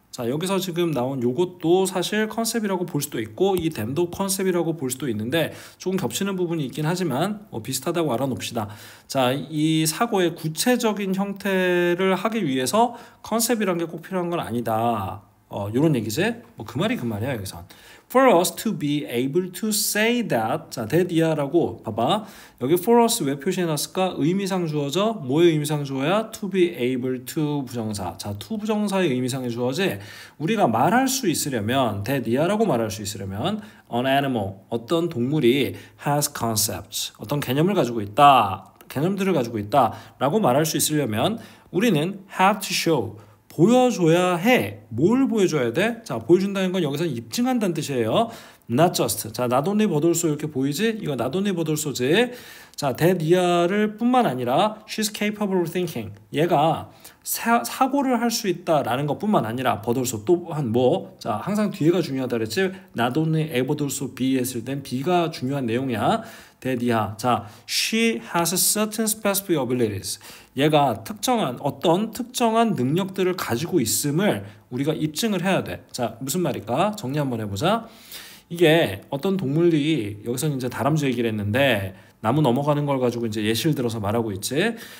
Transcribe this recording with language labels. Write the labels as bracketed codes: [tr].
[ko] 자, 여기서 지금 나온 요것도 사실 컨셉이라고 볼 수도 있고 이 댐도 컨셉이라고 볼 수도 있는데 조금 겹치는 부분이 있긴 하지만 비슷하다고 알아놓읍시다. 자, 이 사고의 구체적인 형태를 하기 위해서 컨셉이란 게 꼭 필요한 건 아니다. 요런 얘기지? 뭐 그 말이 그 말이야 여기선. [en] For us to be able to say that. [ko] 자, that이야라고 봐봐. 여기 for us 왜 표시해놨을까? 의미상 주어져. 뭐의 의미상 주어야? [en] To be able to 부정사. [ko] 자, to 부정사의 의미상의 주어지. 우리가 말할 수 있으려면 that이야라고 말할 수 있으려면 an animal 어떤 동물이 has concepts 어떤 개념을 가지고 있다. 개념들을 가지고 있다라고 말할 수 있으려면 우리는 have to show 보여줘야 해. 뭘 보여줘야 돼? 자, 보여준다는 건 여기서 입증한다는 뜻이에요. [en] Not just. [ko] 자, not only but also 이렇게 보이지? 이거 not only but also지. 자, that 이하를 뿐만 아니라 [en] she's capable of thinking. [ko] 얘가 사고를 할 수 있다라는 것뿐만 아니라 but also 또한 뭐? 자, 항상 뒤에가 중요하다 그랬지? [en] Not only A but also B [ko] 했을 땐 B가 중요한 내용이야. that 이하. [en] 자, she has certain specific abilities. [ko] 얘가 어떤 특정한 능력들을 가지고 있음을 우리가 입증을 해야 돼. 자, 무슨 말일까? 정리 한번 해보자. 이게 어떤 동물이 여기서는 이제 다람쥐 얘기를 했는데 나무 넘어가는 걸 가지고 이제 예시를 들어서 말하고 있지.